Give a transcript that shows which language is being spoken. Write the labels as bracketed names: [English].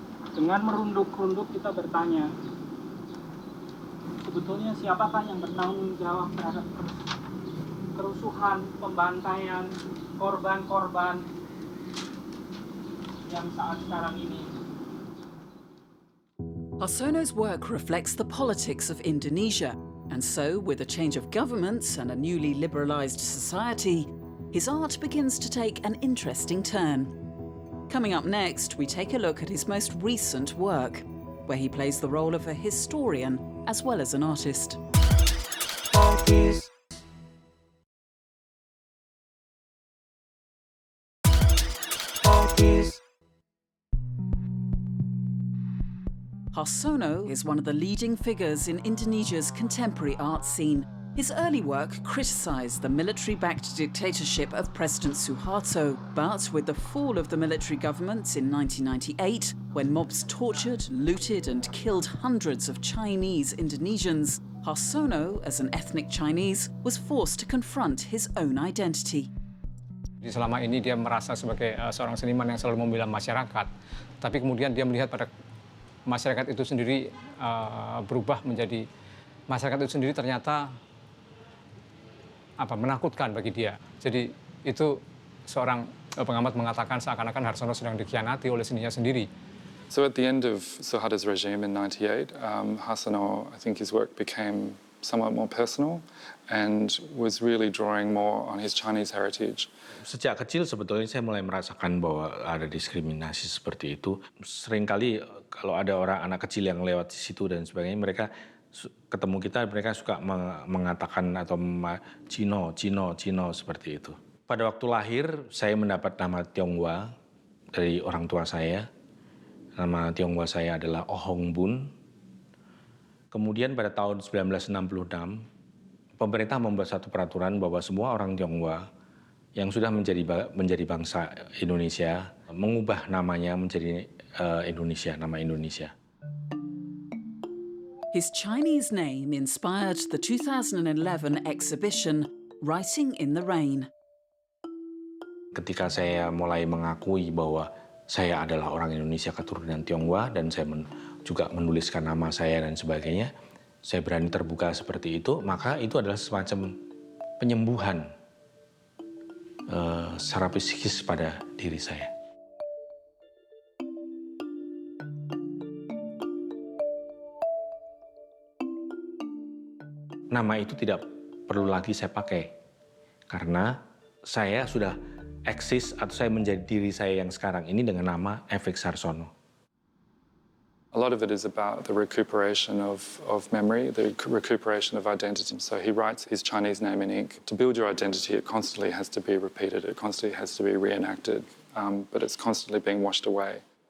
[Indonesian] Dengan merunduk-runduk kita bertanya, sebetulnya siapakah yang bertanggung jawab terhadap kerusuhan, pembantaian, korban-korban yang saat sekarang ini? [English] Harsono's work reflects the politics of Indonesia, and so, with a change of governments and a newly liberalised society, his art begins to take an interesting turn. Coming up next, we take a look at his most recent work, where he plays the role of a historian as well as an artist. Harsono is one of the leading figures in Indonesia's contemporary art scene. His early work criticised the military-backed dictatorship of President Suharto, but with the fall of the military government in 1998, when mobs tortured, looted and killed hundreds of Chinese Indonesians, Harsono, as an ethnic Chinese, was forced to confront his own identity. [Indonesian] Jadi selama ini dia merasa sebagai seorang seniman yang selalu membela masyarakat, tapi kemudian dia melihat pada masyarakat itu sendiri berubah menjadi masyarakat itu sendiri ternyata menakutkan bagi dia. Jadi itu seorang pengamat mengatakan seakan-akan Harsono sedang dikhianati oleh seninya sendiri. [English] So at the end of Suharto's regime in 98, Harsono, I think his work became somewhat more personal and was really drawing more on his Chinese heritage. [Indonesian] Sejak kecil sebetulnya saya mulai merasakan bahwa ada diskriminasi seperti itu. Seringkali kalau ada orang anak kecil yang lewat di situ dan sebagainya, mereka ketemu kita, mereka suka mengatakan atau Cino seperti itu. Pada waktu lahir, saya mendapat nama Tionghoa dari orang tua saya. Nama Tionghoa saya adalah Oh Hong Bun. Kemudian pada tahun 1966, pemerintah membuat satu peraturan bahwa semua orang Tionghoa yang sudah menjadi bangsa Indonesia mengubah namanya menjadi Indonesia, nama Indonesia. [English] His Chinese name inspired the 2011 exhibition Writing in the Rain. [Indonesian] Ketika saya mulai mengakui bahwa saya adalah orang Indonesia keturunan Tionghoa dan saya juga menuliskan nama saya dan sebagainya, saya berani terbuka seperti itu, maka itu adalah semacam penyembuhan secara psikis pada diri saya. Nama itu tidak perlu lagi saya pakai, karena saya sudah eksis atau saya menjadi diri saya yang sekarang ini dengan nama F.X. Harsono. [English] A lot of it is about the recuperation of memory, the recuperation of identity. So he writes his Chinese name in ink. To build your identity, it constantly has to be repeated. It constantly has to be reenacted, but it's constantly being washed away.